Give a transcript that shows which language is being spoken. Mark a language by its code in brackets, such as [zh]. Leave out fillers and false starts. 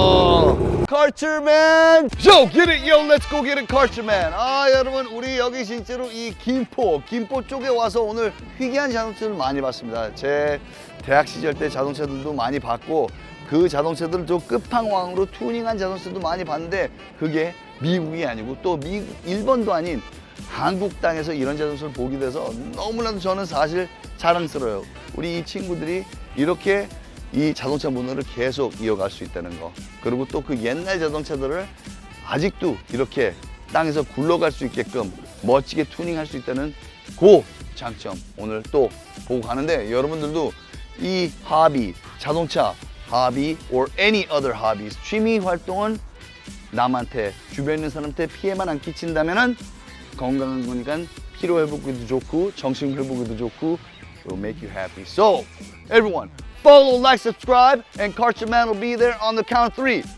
[en] So get it, yo, let's go get it, Cultureman. [ko] 여러분, 우리 여기 진짜로 이 김포 쪽에 와서 오늘 희귀한 자동차를 많이 봤습니다. 제 대학 시절 때 자동차들도 많이 봤고 그 자동차들을 좀 끝판왕으로 튜닝한 자동차도 많이 봤는데 그게 미국이 아니고 또 일본도 아닌 한국 땅에서 이런 자동차를 보게 돼서 너무나도 저는 사실 자랑스러워요. 우리 이 친구들이 이렇게 이 자동차 문화를 계속 이어갈 수 있다는 거, 그리고 또 그 옛날 자동차들을 아직도 이렇게 땅에서 굴러갈 수 있게끔 멋지게 튜닝할 수 있다는 그 장점 오늘 또 보고 가는데, 여러분들도 이 하비, 자동차 하비 [en] or any other hobbies, [ko] 취미 활동은 남한테, 주변에 있는 사람한테 피해만 안 끼친다면은 건강한 거니까 피로 회복에도 좋고 정신 회복에도 좋고 [en] will make you happy. So everyone follow, like, subscribe, and Cultureman will be there on the count of 3.